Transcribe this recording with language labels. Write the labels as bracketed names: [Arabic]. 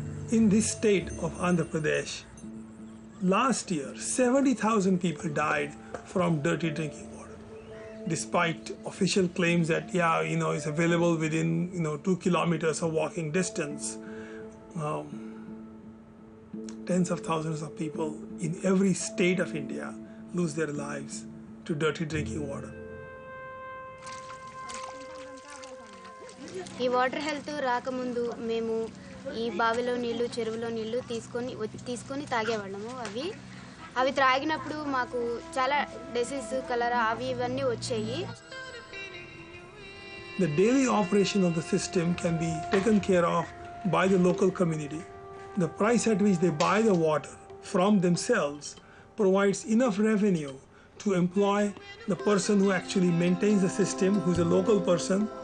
[English] In this state of Andhra Pradesh, last year, 70,000 people died from dirty drinking water, despite official claims that, it's available within, 2 kilometers of walking distance. Tens of thousands of people in every state of India lose their lives to dirty drinking water. [Telugu] ఈ water health రాకముందు మేము ఈ బావిలో నీళ్లు చెరువులో నీళ్లు తీసుకొని తాగేవాళ్ళము. అవి త్రాగినప్పుడు మాకు చాలా డిసీజ్ కలరా అవి ఇవన్నీ వచ్చాయి. [English] The daily operation of the system can be taken care of by the local community. The price at which they buy the water from themselves provides enough revenue to employ the person who actually maintains the system, who's a local person.